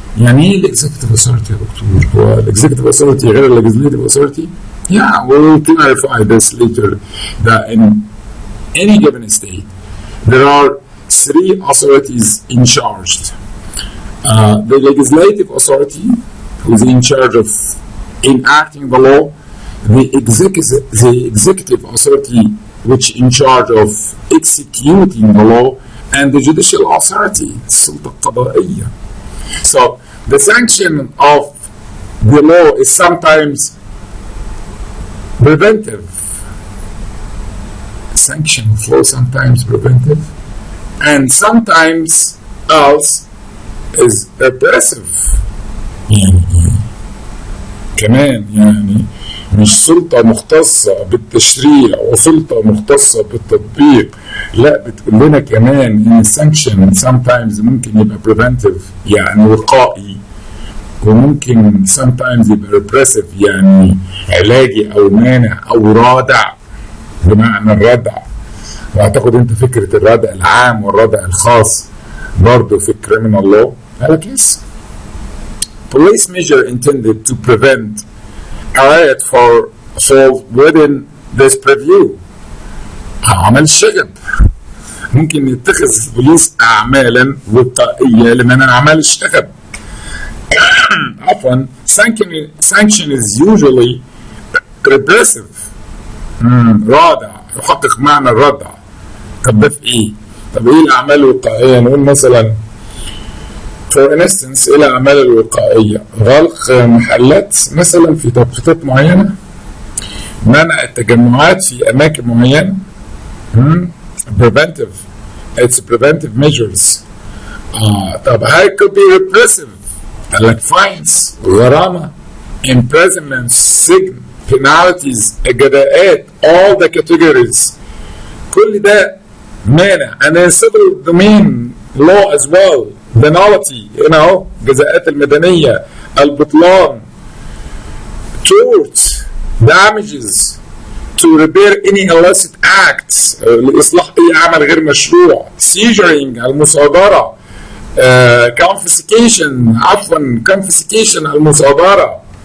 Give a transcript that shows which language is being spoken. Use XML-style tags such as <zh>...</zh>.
<ar>يعني ايه الاكزيكتيف authority يا دكتور؟ هو الاكزيكتيف authority غير الليجيسليتيف authority؟</ar> <en>Yeah, we'll clarify this later. That in any given state there are 3 authorities in charge. The legislative authority, who is in charge of enacting the law, the executive authority, which in charge of executing the law, and the judicial authority,</en> <ar>السلطة القضائية.</ar> <en>So the sanction of the law is sometimes preventive. Sanction of law sometimes preventive, and sometimes else is oppressive.</en> <ar>يعني كمان يعني مش سلطة مختصة بالتشريع وسلطة مختصة بالتطبيق، لا بتقول لنا كمان ان السانكشن sometimes ممكن يبقى preventive يعني وقائي، وممكن sometimes يبقى repressive يعني علاجي او مانع او رادع بمعنى الردع. واعتقد انت فكرة الردع العام والردع الخاص برضه في criminal law. قالك</ar> <en>Yes police measure intended to prevent a riot fall within this purview.</en> <ar>عمل شغب، ممكن يتخذ البوليس اعمالا وقائيه لمنع اعمال الشغب. عفوا</ar> <en>sanction is usually repressive.</en> <ar>رادع، يحقق معنى الردع. طب ده في ايه؟ طب ايه الاعمال الوقائيه؟ نقول مثلا</ar> <en>for instance</en> <ar>إلى الأعمال الوقائية، غلق محلات مثلا في توقيتات معينة، منع التجمعات في أماكن معينة.</ar> <en>preventive, it's preventive measures. طب هاي could be repressive،</en> <ar>قال لك</ar> <en>fines، غرامة، imprisonment، سجن، penalties، الجزاءات، all the categories،</en> <ar>كل ده مانع.</ar> <en>and in civil domain law as well، penalty</en> <ar>هنا اهو، الجزاءات المدنية، البطلان،</ar> <en>tort، damages to repair any illicit acts،</en> <ar>لإصلاح أي عمل غير مشروع،</ar> <en>seizuring المصادرة، confiscation عفوا confiscation المصادرة،</en>